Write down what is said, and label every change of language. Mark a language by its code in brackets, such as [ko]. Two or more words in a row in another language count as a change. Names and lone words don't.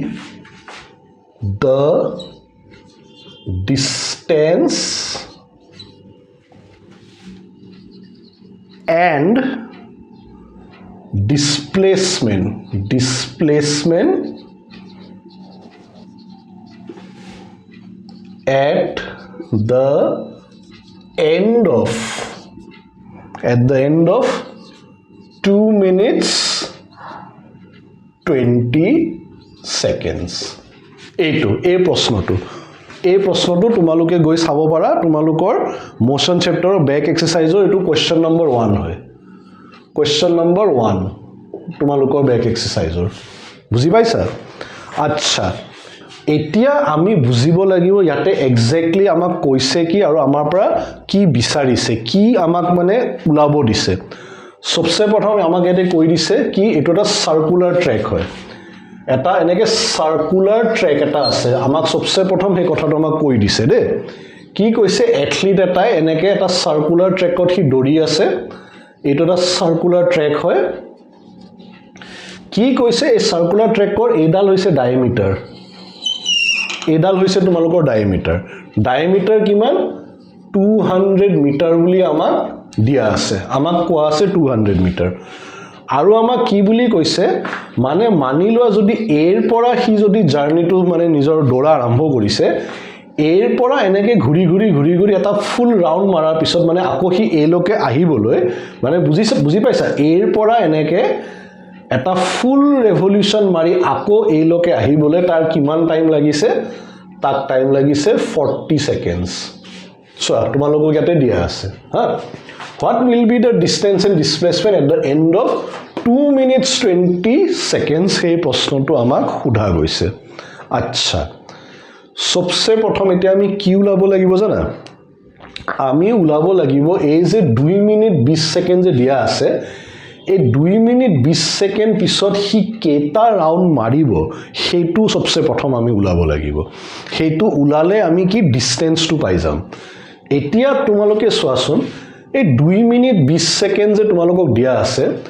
[en] the distance and displacement at the end of 2 minutes 20 seconds এই প্ৰশ্নটো তোমালোকে [as] গৈ চাব পাৰা তোমালোকৰ [en] motion chapterৰ back exerciseৰ [as] এটো [en] question number [as] 1 হয় [en] question number [as] 1 তোমালোকৰ [en] back exerciseৰ [as] বুজি পাইছা আচ্ছা এতিয়া আমি বুজিব লাগিব ইয়াতে এক্স্যাক্টলি আমাক কৈছে কি আৰু আমাৰ পৰা কি বিচাৰিছে কি আমাক মানে উলাব দিছে সবচে প্ৰথম আমাক ইয়াতে কৈ দিছে কি এটো এটা [en] circular track [as] হয় এটা এনেকে [en] circular track [as] এটা আছে আমাক সবচে প্ৰথম হে কথাটো আমাক কৈ দিছে দে কি কৈছে এথলিট এটাই এনেকে এটা [en] circular trackত [as] হি দৌৰি আছে এটো এটা [en] circular track [as] হয় কি কৈছে এই [en] circular trackৰ [as] এডাল হৈছে ডায়ামিটাৰ এডাল হৈছে তোমালোকৰ ডায়ামিটাৰ কিমান 200 মিটাৰ বুলি আমাক দিয়া আছে আমাক কোৱা আছে 200 মিটাৰ আৰু আমাক কি বুলি কৈছে মানে মানি লোৱা যদি এৰ পৰা হি যদি জাৰ্নিটো মানে নিজৰ দৌৰা আৰম্ভ কৰিছে এৰ পৰা এনেকে ঘুৰি এটা [en] full round [as] মাৰাৰ পিছত মানে আকৌ হি এলৈকে আহিবলৈ মানে বুজি পাইছা এৰ পৰা এনেকে এটা [en] full revolution [as] মাৰি আকৌ এইলৈকে আহিবলৈ তাৰ কিমান টাইম লাগিছে তাক টাইম লাগিছে 40 [en] seconds so [as] তোমালোকক ইয়াতে দিয়া আছে হা what [en] will be the distance and displacement at the end of 2 minutes 20 seconds এই প্ৰশ্নটো আমাক সোধা [as] গৈছে আচ্ছা সবচে প্ৰথম এতিয়া আমি কি উলাব লাগিব জানা আমি উলাব লাগিব এই যে 2 মিনিট 20 সেকেন্ড যে দিয়া আছে এই 2 মিনিট 20 সেকেন্ড পিছত হি কেটা ৰাউন্ড মাৰিব হেতু সবচে প্ৰথম আমি উলাব লাগিব হেতু উলালে আমি কি ডিসটেন্সটো পাই যাম এতিয়া তোমালোকে চোৱাচোন এই 2 মিনিট 20 সেকেন্ড যে তোমালোকক দিয়া আছে